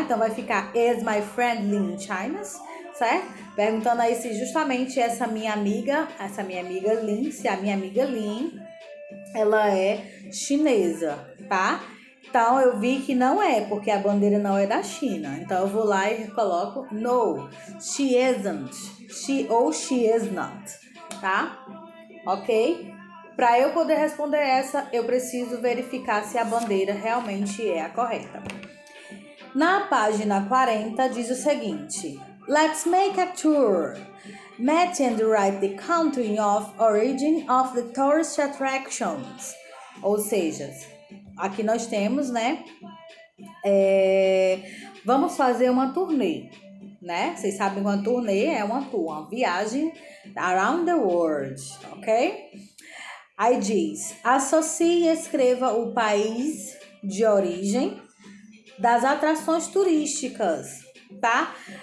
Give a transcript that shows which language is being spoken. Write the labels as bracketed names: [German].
[Portuguese] Então vai ficar [English] is my friend Lin Chinese, [Portuguese] certo? Perguntando aí se justamente essa minha amiga Lin, se a minha amiga Lin ela é chinesa, tá? Então eu vi que não é, porque a bandeira não é da China. Então eu vou lá e coloco no, [English] she isn't, she is not, [Portuguese] tá? Ok? Para eu poder responder essa, eu preciso verificar se a bandeira realmente é a correta. Na página 40 diz o seguinte: [English] Let's make a tour. Match and write the country of origin of the tourist attractions. [Portuguese] Ou seja, aqui nós temos, né? Vamos fazer uma turnê, né? Vocês sabem que uma turnê é uma tour, uma viagem [English] around the world, [Portuguese] ok? Aí diz, associe e escreva o país de origem das atrações turísticas, tá?